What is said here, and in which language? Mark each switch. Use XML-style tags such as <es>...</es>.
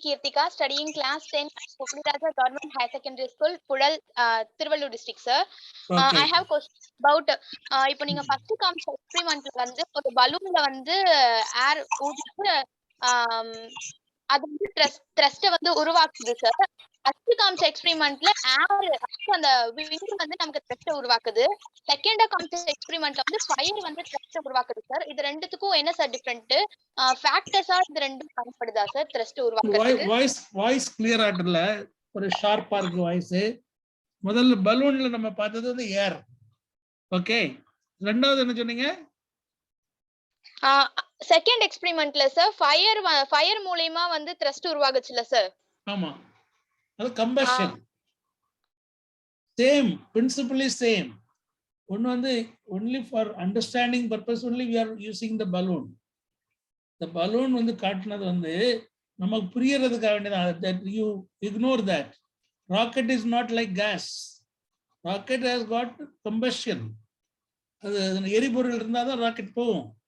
<en>Kirtika, studying class 10 at Pukuliraja Government Higher Secondary School, Pudal, Tiruvallur district, sir. Okay. I have question about</en> <ta>இப்போ நீங்க first காமிச்ச எக்ஸ்பெரிமெண்ட்ல வந்து ஒரு பலூன்ல வந்து ஏர் ஊதிட்டு அது வந்து த்ரஸ்ட வந்து உருவாக்குது சார். ஃபர்ஸ்ட் காமிச்ச எக்ஸ்பெரிமெண்ட்ல ஏர் அந்த விண்ட் வந்து நமக்கு த்ரஸ்ட உருவாக்குது. செகண்டா காமிச்ச எக்ஸ்பெரிமெண்ட்ல வந்து ஃபயர் வந்து த்ரஸ்ட உருவாக்குது சார். இது ரெண்டுத்துக்கும் என்ன சார் டிஃபரண்ட்? ஃபேக்டர்ஸா இது ரெண்டும் பயன்படுதா சார் த்ரஸ்ட் உருவாக்குறதுக்கு? வாய்ஸ் கிளியர் ஆகல, ஒரு ஷார்ப்பா இருக்கு வாய்ஸ். முதல்ல பலூன்ல நம்ம பார்த்தது வந்து ஏர். ஓகே, ரெண்டாவது என்ன சொன்னீங்க? செகண்ட் எக்ஸ்பெரிமெண்ட்ல சார் ஃபயர் மூலமா வந்து த்ரஸ்ட் உருவாகுச்சுல சார். ஆமா, அது combustion.</ta> <en>Same principle is same.</en> <ta>ஒன்னு வந்து</ta> <en>only for understanding purpose only we are using the balloon. The balloon</en> <ta>வந்து காட்டுனது வந்து நமக்கு புரியறதுக்காக வேண்டியது.</ta> <en>That you ignore that. Rocket is not like gas. Rocket has got combustion.</en> <ta>அது எரிபொருள் இருந்தாதான் ராக்கெட் போகும்.</ta>